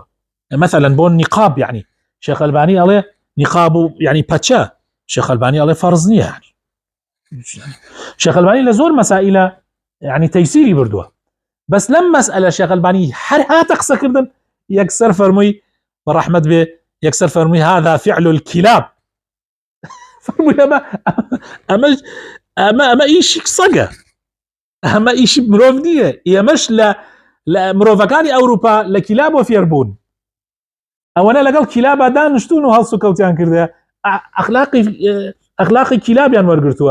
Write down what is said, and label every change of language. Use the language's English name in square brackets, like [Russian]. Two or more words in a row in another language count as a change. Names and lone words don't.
[Central Kurdish] مثلا بۆ نیقاب، يعني شێخ ئەلبانی ئەڵێ نیقاب و يعني پەچە، شێخ ئەلبانی ئەڵێ فەرز نییە. يعني شێخ ئەلبانی لە زۆر مەسائلە يعني تەیسیری بردووە، بەس لەم مەسئلە شێخ ئەلبانی هەر هاتە قسەکردن یەکسەر فەرمووی بەڕەحمەت بێ، یەکسەر فەرمووی [Arabic] هذا فعل الكلاب. [Central Kurdish] فەرمووی ئەمە ئیشی سەگە، ئەمە ئیشی مرۆڤ نییە، ئێمەش لە مرۆڤەکانی ئەوروپا لە کیلابەوە فێر بوون، ئەوەنە لەگەڵ کیلابە دانیشتون و هەڵس و کەوتیان کردە، ئەخلاقی کیلابیان وەرگرتووە.